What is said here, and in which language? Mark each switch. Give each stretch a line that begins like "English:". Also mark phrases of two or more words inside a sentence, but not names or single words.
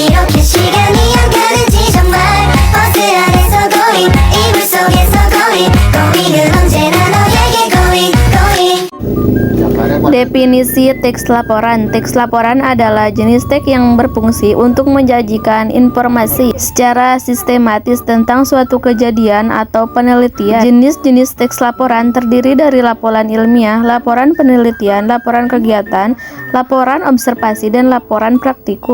Korean: 그 시간이 안 가는지 정말 버스 안에서 going 이불 속에서 going 은 언제나 너에게 going.
Indonesian: Definisi teks laporan. Teks laporan adalah jenis teks yang berfungsi untuk menyajikan informasi secara sistematis tentang suatu kejadian atau penelitian. Jenis-jenis teks laporan terdiri dari laporan ilmiah, laporan penelitian, laporan kegiatan, laporan observasi, dan laporan praktikum.